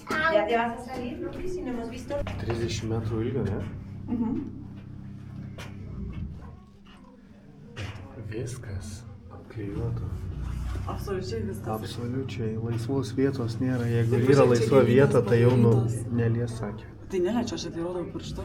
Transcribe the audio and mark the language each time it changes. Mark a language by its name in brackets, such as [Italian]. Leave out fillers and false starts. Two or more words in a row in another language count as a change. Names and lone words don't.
[Spanish] ¿Ya te vas a salir, Lupi, si no hemos visto? [Lithuanian] 30 metrų ilgio, ne? Viskas apklijuota. Absoliučiai viskas. Absoliučiai. Laisvos vietos nėra. Jeigu yra laisva vieta, tai jau nelies sakė. Tai neliečia, aš atvirodau pirštu.